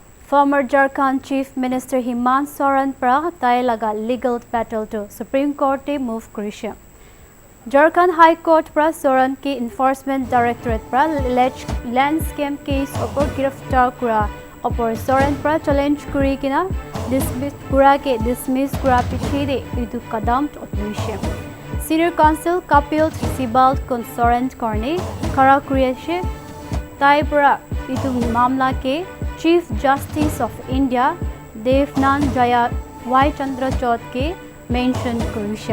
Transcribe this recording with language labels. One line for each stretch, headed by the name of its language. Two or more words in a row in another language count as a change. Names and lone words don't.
English: Former Jharkhand Chief Minister
Naga Pidgin: Hemant Soren pra tai laga legal battle to Supreme Court te move korise. Jharkhand High Court pra Soren ke Enforcement Directorate pra
English: alleged land scam case
Naga Pidgin: opor giraftar kura opor Soren pra challenge kuri kina dismiss kura piche de idu kadam otluise.
English: Senior Counsel
Naga Pidgin: Kapil Sibal kon Soren korne khara kuriase tai pra idu mamla ke Chief Justice of India Devnan Jaya Y Chandrachud ke mention korise.